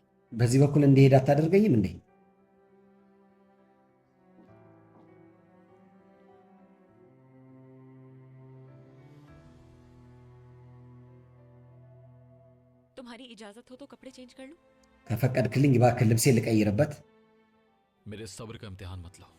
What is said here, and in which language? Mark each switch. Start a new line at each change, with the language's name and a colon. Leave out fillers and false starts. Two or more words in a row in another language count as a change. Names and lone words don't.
Amharic: በዚህ በኩል እንዲሄድ አታደርገኝም እንዴ?
Hindi: तुम्हारी इजाजत हो तो कपड़े चेंज कर लूं?
Amharic: ከፈቀድክልኝ እባክህ ልብሴ ልቀይርበት።
Hindi: मेरे सब्र का इम्तिहान मत लो।